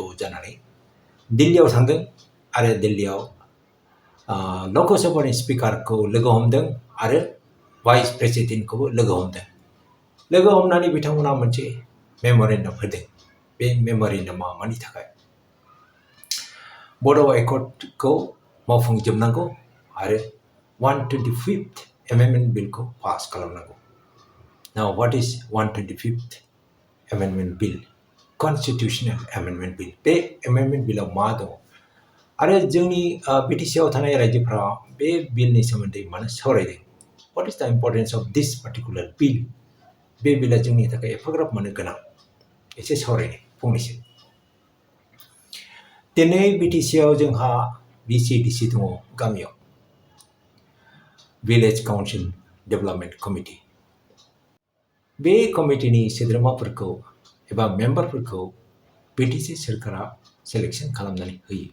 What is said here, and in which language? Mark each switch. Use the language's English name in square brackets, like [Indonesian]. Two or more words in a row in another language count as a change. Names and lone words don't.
[Bodo] जानानै दिल्लीयाव थांदों आरो दिल्लीयाव लकसभानि स्पिकारखौ लोगो हमदों आरो [English] vice presidentखौबो [Bodo] लोगो हमदों लोगो हमनानै बिथांमोना मोनसे मेम'रेन्डाम होदों बे मेम'रेन्डामा मानि थाखाय Bodo Accord को मावफुंजोबनांगौ आरो 125th Amendment Bill को पास खालामनांगौ. [English] Now what is 125th Amendment Bill? Constitutional Amendment Bill. [Bodo] बे Amendment Billआव मा दङ आरो जोंनि BTCआव थानाय रायजोफोरा बे बिलनि सोमोन्दै मानो सावरायदों? [English] What is the importance of this particular bill? [Bodo] बे बिलआ जोंनि थाखाय एफाग्राब मानो गोनां? एसे सावरायनो फंनैसो. दिनै BTCआव जोंहा VCDC दङ गामियाव [English] Village Council Development Committee. [Bodo] बे कमिटिनि सोद्रोमाफोरखौ एबा मेम्बारफोरखौ BTC सोरखारा सेलेक्शन खालामनानै होयो.